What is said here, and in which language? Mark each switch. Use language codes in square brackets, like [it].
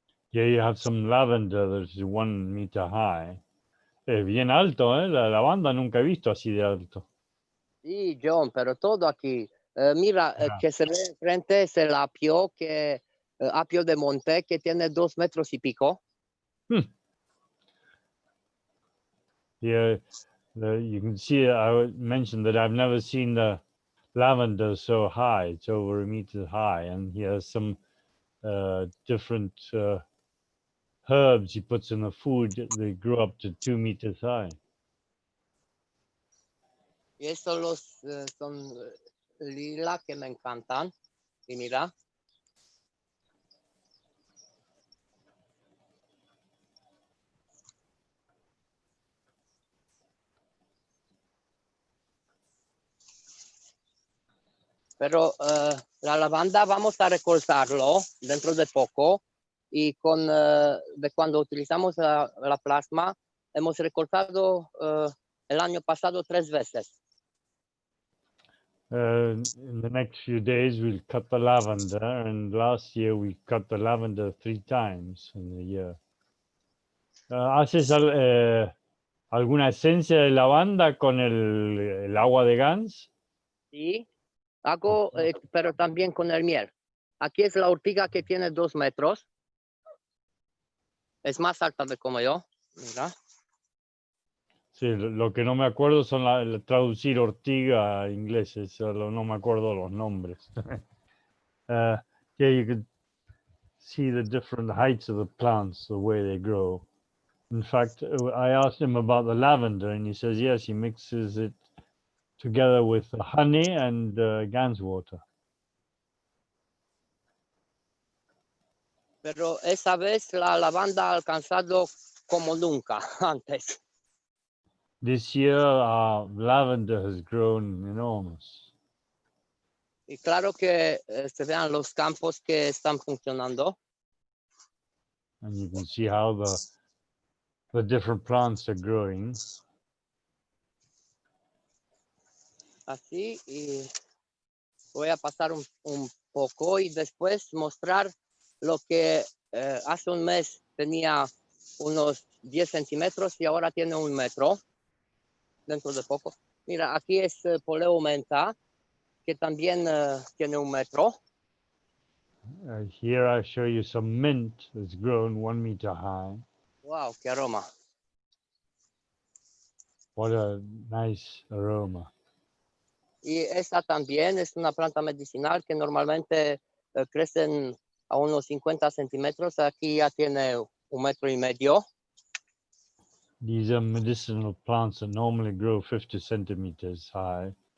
[en] Here you have some lavender that's 1 meter high. [es] Bien alto, ¿eh? La lavanda nunca he visto así de alto. Sí, John, pero todo aquí. Mira, que se ve enfrente es el apio, apio de monte, que tiene 2 metros y pico. [en] Here, you can see, I mentioned that I've never seen the lavender so high. It's over 1 meter high, and he has some different herbs he puts in the food. They grow up to 2 meters high. [es] Y estos son lila que me encantan. Y mira. Pero la lavanda vamos a recortarlo dentro de poco y de cuando utilizamos la plasma hemos recortado el año pasado 3 veces. [en] In the next few days, we'll cut the lavender, and last year we cut the lavender 3 times in the year. [es] ¿Haces alguna esencia de lavanda con el agua de Gans? Sí, hago, pero también con el miel. Aquí es la ortiga que tiene 2 metros. Es más alta de como yo. Mira. Sí, lo que no me acuerdo son traducir ortiga a inglés, no me acuerdo los nombres. [en] Yeah, you could see the different heights of the plants, the way they grow. In fact, I asked him about the lavender, and he says, yes, he mixes it together with honey and Gans water. [es] Pero esa vez la lavanda ha alcanzado como nunca antes. [en] This year, lavender has grown enormous. [es] Y claro que se vean los campos que están funcionando. [en] And you can see how the different plants are growing. [es] Así, y voy a pasar un poco y después mostrar lo que hace un mes tenía unos 10 centímetros y ahora tiene 1 metro dentro de poco. Mira, aquí es poleo menta, que también tiene 1 metro. [en] Here I show you some mint that's grown 1 meter high. [es] Wow, qué aroma. [en] What a nice aroma. [es] Y esta también es una planta medicinal que normalmente crecen a unos 50 centímetros. Aquí ya tiene 1,5 metros. [en] These are medicinal plants that normally grow 50 centimeters high.